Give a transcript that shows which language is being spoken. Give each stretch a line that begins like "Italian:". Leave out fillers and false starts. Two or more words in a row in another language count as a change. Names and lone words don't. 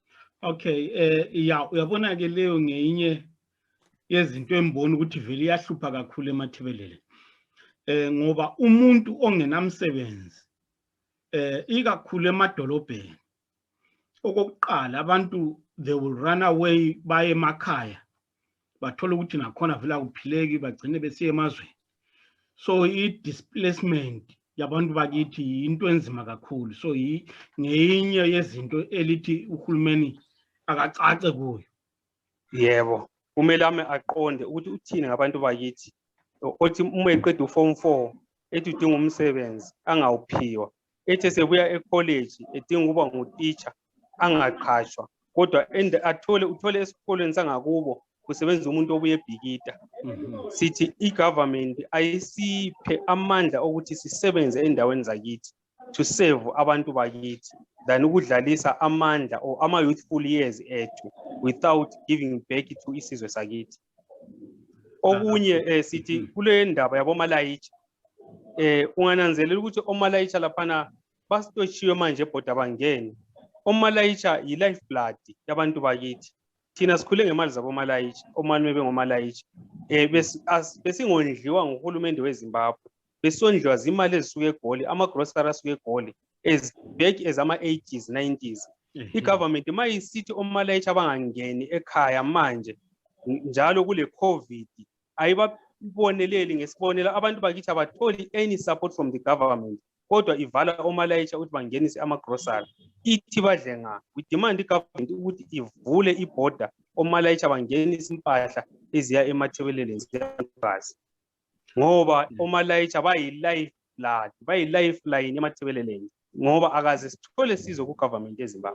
North Ndebele: Uyabona ke leyo ngeyinye yezinto embona ukuthi vele iyahlupha kakhulu emathebelele. Ngoba umuntu ongenamsebenzi ikakhulu emadolobheni okokuqala abantu
English: they will run away
North Ndebele: baye emakhaya bathola ukuthi nakhona vele akuphileki bagcine besiya emazweni. So i-displacement yabantu bakithi into enzima kakhulu. So ngeyinye yezinto elithi uhulumeni akacace kuyo. Yebo, kumele aqonde ukuthi uthini ngabantu bakithi. Othi uma eqeda uform 4 ethi udinga umsebenzi angawuphiwa. Ethi sebuya ecollege edinga ukuba nguteacher angaqhashwa kodwa uthole esikoleni sangakubo kusebenza umuntu obuye ebhikita. Sithi i-government ayisiphe amandla ukuthi sisebenze endaweni zakithi
English: to serve
North Ndebele: abantu bakithi than ukudlalisa amandla or ama-youthful years ethu
English: without giving back to
North Ndebele: isizwe sakithi. Okunye sithi kule ndaba yaboMalayicha ungananzelela ukuthi oMalayicha laphana basitotshiwe manje ebhoda bangene. oMalayicha yi-lifeblood yabantu bakithi. thina sikhule ngemali zabo malayishi omali bengomalayishi besingondliwa nguhulumende weZimbabwe besondliwa zimali ezisuka eGoli ama-grocery asuka eGoli as
English: back as
North Ndebele: ama-80s 90s i-government mayisithi omalayishi abangangeni ekhaya manje njalo kule COVID ayibaboneleli ngesibonela abantu bakithi abatholi
English: any support from the government
North Ndebele: kodwa ivala omalayishi ukuthi bangenise ama-grocery ithi badle nga
English: we demand
North Ndebele: i-government ukuthi ivule i-border omalayishi abangenise impahla eziya emathebeleleni ziyagazi ngoba omalayishi bayi-lifeline emathebeleleni ngoba akaze sithole sizo ku-government eZimbabwe.